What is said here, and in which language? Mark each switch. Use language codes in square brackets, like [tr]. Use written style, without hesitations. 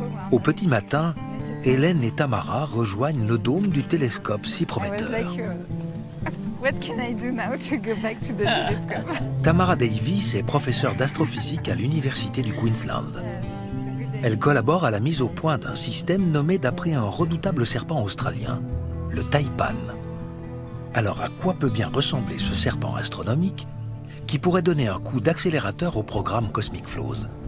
[fr] Au petit matin, Hélène et Tamara rejoignent le dôme du télescope si prometteur. [en] What can I do now to go back to the telescope? [fr] Tamara Davis est professeure d'astrophysique à l'Université du Queensland. Elle collabore à la mise au point d'un système nommé d'après un redoutable serpent australien, le taipan. Alors à quoi peut bien ressembler ce serpent astronomique qui pourrait donner un coup d'accélérateur au programme Cosmic Flows?